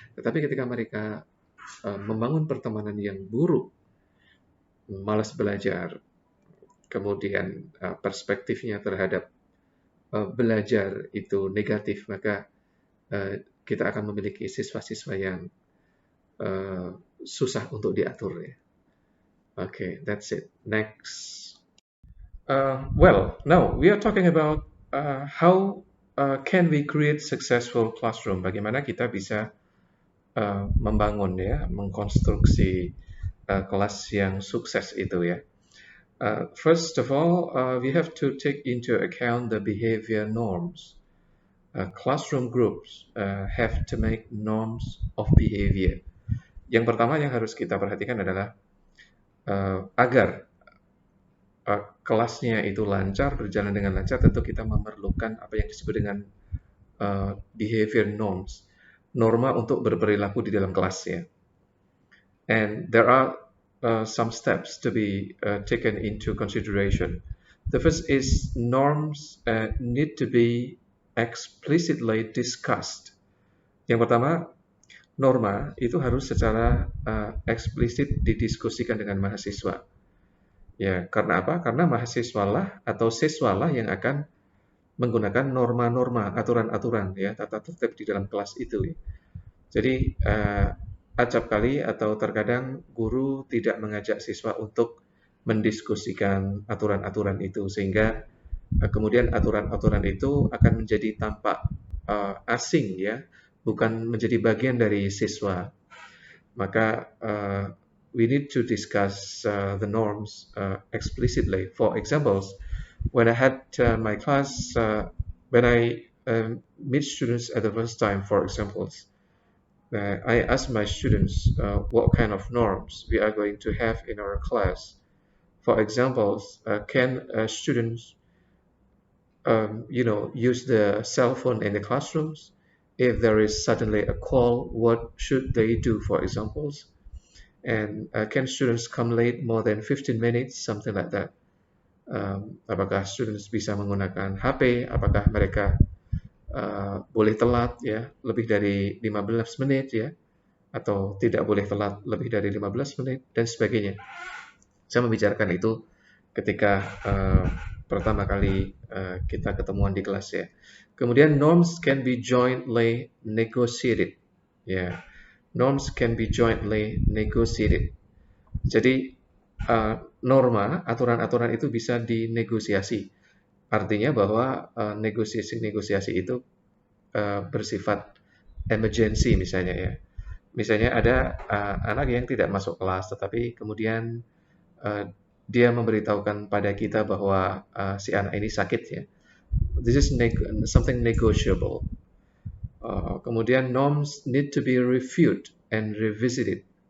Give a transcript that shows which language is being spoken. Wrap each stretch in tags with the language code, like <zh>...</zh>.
<id>Tetapi ketika mereka membangun pertemanan yang buruk, malas belajar, kemudian perspektifnya terhadap belajar itu negatif, maka kita akan memiliki siswa-siswa yang susah untuk diatur ya.</id> <en>Okay, that's it. Next. Well, now we are talking about how can we create successful classroom.</en> <id>Bagaimana kita bisa membangun ya, mengkonstruksi kelas yang sukses itu ya.</id> <en>First of all, we have to take into account the behavior norms. Classroom groups have to make norms of behavior.</en> <id>Yang pertama yang harus kita perhatikan adalah agar kelasnya itu lancar, berjalan dengan lancar, tentu kita memerlukan apa yang disebut dengan behavior norms, norma untuk berperilaku di dalam kelas ya.</id> <en>And there are some steps to be taken into consideration. The first is norms need to be explicitly discussed.</en> <id>Yang pertama, norma itu harus secara eksplisit didiskusikan dengan mahasiswa. Ya, karena apa? Karena mahasiswalah atau siswalah yang akan menggunakan norma-norma, aturan-aturan, ya, tata tertib di dalam kelas itu. Ya. Jadi acap kali atau terkadang guru tidak mengajak siswa untuk mendiskusikan aturan-aturan itu, sehingga kemudian aturan-aturan itu akan menjadi tampak asing, ya, bukan menjadi bagian dari siswa. Maka</id> <en>we need to discuss the norms explicitly. For examples, when I had my class, when I meet students at the first time, for examples, I ask my students what kind of norms we are going to have in our class. For examples, can students, use the cell phone in the classrooms? If there is suddenly a call, what should they do? For examples. And can students come late more than 15 minutes, something like that.</en> <id>Apakah students bisa menggunakan HP? Apakah mereka boleh telat ya lebih dari 15 menit ya, atau tidak boleh telat lebih dari 15 menit dan sebagainya. Saya membicarakan itu ketika pertama kali kita ketemuan di kelas ya. Kemudian</id> <en>norms can be jointly negotiated.</en> <id>Ya.</id> <en>Norms can be jointly negotiated.</en> <id>Jadi norma, aturan-aturan itu bisa dinegosiasi. Artinya bahwa negosiasi-negosiasi itu bersifat emergency misalnya ya. Misalnya ada anak yang tidak masuk kelas, tetapi kemudian dia memberitahukan pada kita bahwa si anak ini sakit ya.</id> <en>This is something negotiable.</en> <id>Kemudian</id> <en>norms need to be reviewed and revisited.</en>